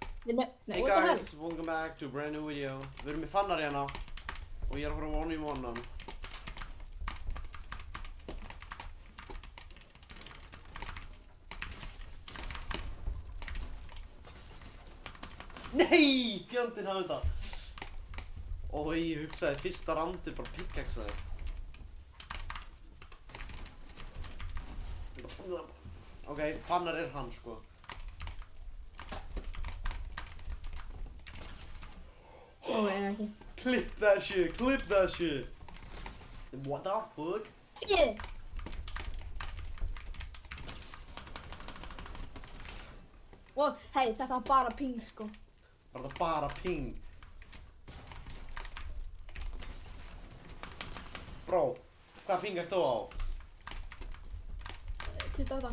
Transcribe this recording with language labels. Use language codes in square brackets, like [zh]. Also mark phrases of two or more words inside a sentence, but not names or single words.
[en] Hey guys, welcome back to a brand new video. [is] Við erum með fannar hérna og ég er að horfa á [en] one v one- [is] an. Nei! Fjandinn hafði þetta. Og ég hugsaði fyrsta roundið bara pickaxaði. Ok, fannar er hann sko. Okay. [en] Clip that shit, clip that shit. What the fuck? Shit. [is] Og hei, þetta var bara ping sko. Var það bara ping? Bro, hvað ping ert þú á? 28.